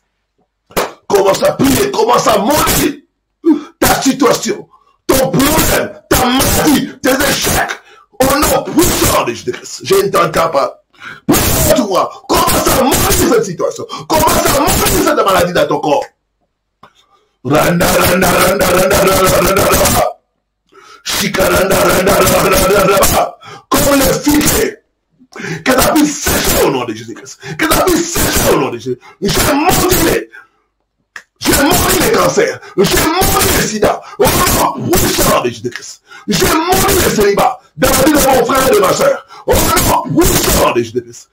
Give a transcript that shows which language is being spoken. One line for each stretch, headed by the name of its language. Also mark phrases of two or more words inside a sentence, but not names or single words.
French: Commence à prier, commence à maudire ta situation, ton problème, ta maladie, tes échecs, au nom puissant de Jésus-Christ. Je ne t'entends pas. Toi, commence à maudire cette situation, commence à maudire cette maladie dans ton corps. Randa, randa, randa, randa, randa, randa, randa. Shikaranda, randa, randa, randa, randa. Comme les filets, que ça puisse sécher au nom de Jésus-Christ, que ça puisse sécher au nom de Jésus. J'ai maudit les cancers, j'ai maudit les sida, au nom puissant de Jésus-Christ. J'ai maudit les célibats dans la vie de mon frère et de ma soeur, au nom puissant de Jésus-Christ.